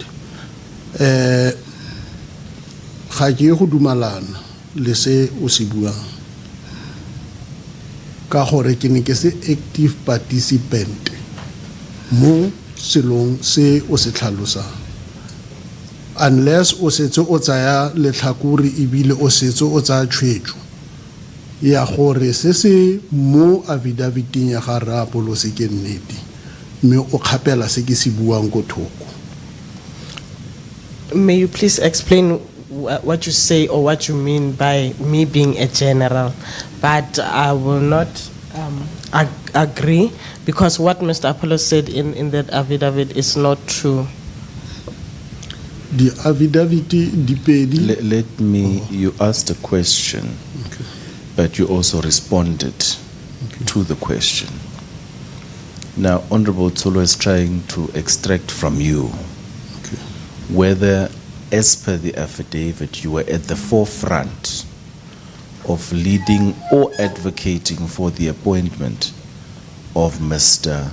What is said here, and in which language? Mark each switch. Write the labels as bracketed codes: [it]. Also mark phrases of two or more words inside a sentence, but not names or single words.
[tn] Ga ke go dumalana le se o se buang ka gore ke ne ke se [en] active participant [tn] mo selong se o se tlhalosang, unless o setse o tsaya letlhakore ebile o setse o tsaya tshwetso ya gore se se mo affidavit-ing ya ga 𝐼𝐸 ke nnete mme o kgapela se ke se buang ko thoko. [en] May you please explain what you say or what you mean by me being a general? But I will not agree, because what Mr. Apollo said in that affidavit is not true. The affidavit [tn] di pedi. [en] Let me, you asked a question, Okay. but you also responded to the question. Now, Honorable Tsolo is trying to extract from you whether, as per the affidavit, you were at the forefront of leading or advocating for the appointment of Mr.